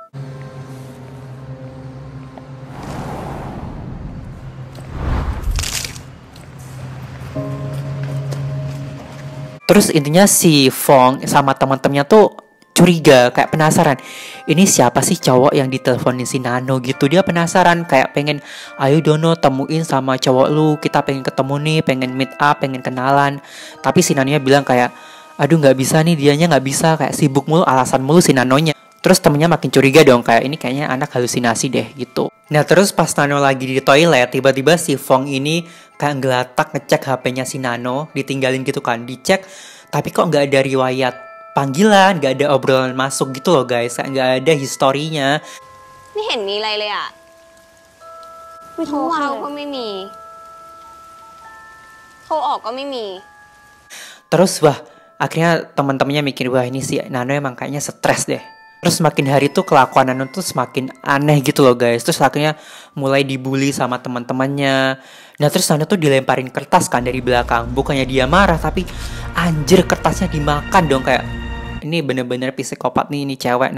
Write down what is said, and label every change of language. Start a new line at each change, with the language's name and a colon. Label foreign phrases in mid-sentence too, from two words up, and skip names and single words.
Indonesian: Terus intinya si Fong sama teman-temannya tuh curiga, kayak penasaran, ini siapa sih cowok yang diteleponin si Nano gitu. Dia penasaran, kayak pengen, ayo Dono temuin sama cowok lu, kita pengen ketemu nih, pengen
English: meet up,
Indonesian: pengen kenalan. Tapi si Nanonya bilang kayak, aduh nggak bisa nih, dianya nggak bisa, kayak sibuk mulu, alasan mulu si Nanonya. Terus temennya makin curiga dong, kayak ini kayaknya anak halusinasi deh gitu. Nah terus pas Nano lagi di toilet, tiba-tiba si Fong ini kayak ngelatak ngecek HP-nya si Nano, ditinggalin gitu kan, dicek, tapi kok nggak ada riwayat panggilan, nggak ada obrolan masuk gitu loh guys, kayak nggak ada historinya.
Thai: ไม่เห็นมีอะไรเลยอ่ะโทรเข้าก็ไม่มีโทรออกก็ไม่มี
Indonesian: Terus wah, akhirnya teman-temannya mikir, wah ini si Nano emang kayaknya stres deh. Terus makin hari tuh kelakuan Nano tuh semakin aneh gitu loh guys. Terus akhirnya mulai dibully sama teman-temannya. Nah terus Nano tuh dilemparin kertas kan dari belakang. Bukannya dia marah, tapi anjir kertasnya dimakan dong, kayak ini bener-bener psikopat nih ini cewek.